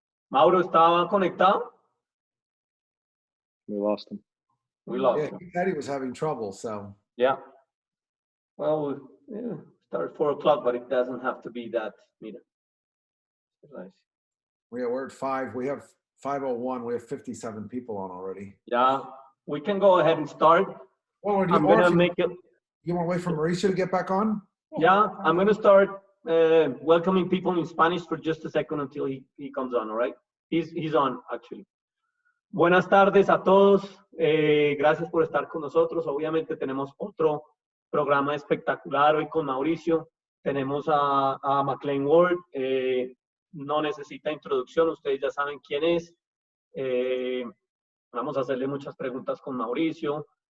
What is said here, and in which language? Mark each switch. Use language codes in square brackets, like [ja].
[es] Mauro, ¿estaba conectado? [en] We lost him. We lost him. He said he was having trouble, so. Yeah. Well, start at 4 o'clock, but it doesn't have to be that. [es] Mira. Nice. [en] We're at 5. We have 5:01. We have 57 people on already. Yeah, we can go ahead and start. Well, I'm gonna make it. You want to wait for Mauricio to get back on? Yeah, I'm gonna start welcoming people in Spanish for just a second until he comes on. All right? He's on actually. [es] Buenas tardes a todos. Gracias por estar con nosotros. Obviamente tenemos otro programa espectacular hoy con Mauricio. Tenemos a McLain Ward. No necesita introducción. Ustedes ya saben quién es. Vamos a hacerle muchas preguntas con Mauricio.